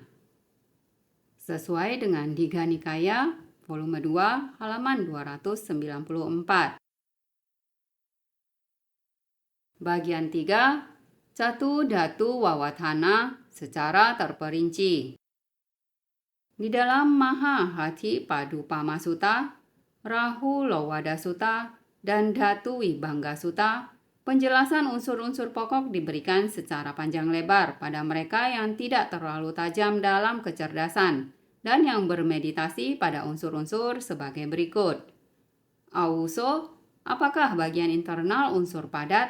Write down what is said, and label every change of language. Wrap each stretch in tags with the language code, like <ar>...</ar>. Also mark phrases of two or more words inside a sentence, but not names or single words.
<id>Sesuai dengan Digha Nikaya, volume 2, halaman 294. Bagian 3,</id> <pi>Catu Dhatu Wawathana</pi> <id>secara terperinci. Di dalam Maha Hati Padupama Sutta, Rahu Lowada Sutta, dan Dhatu Vibhanga Sutta, penjelasan unsur-unsur pokok diberikan secara panjang lebar pada mereka yang tidak terlalu tajam dalam kecerdasan dan yang bermeditasi pada unsur-unsur sebagai berikut. Auso, apakah bagian internal unsur padat?</id>